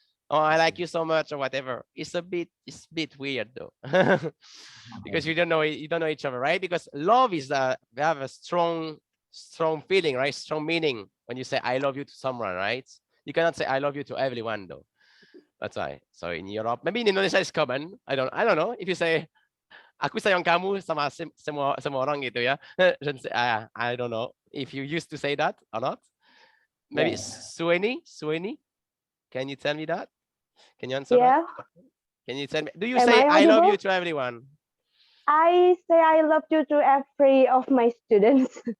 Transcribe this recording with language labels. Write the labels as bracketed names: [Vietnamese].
[English] Oh, I like you so much or whatever. It's a bit weird though. Because you don't know each other, right? Because love is we have a strong feeling, right? Strong meaning when you say I love you to someone, right? You cannot say I love you to everyone though. That's why. So in Europe, maybe in Indonesia it's common. I don't know. If you say [Indonesian] aku sayang kamu sama semua orang gitu ya. [English] I don't know if you used to say that or not. Maybe Sueni, can you tell me that? Can you answer that? Can you tell me? Do you say I love you to everyone? I say I love you to every of my students.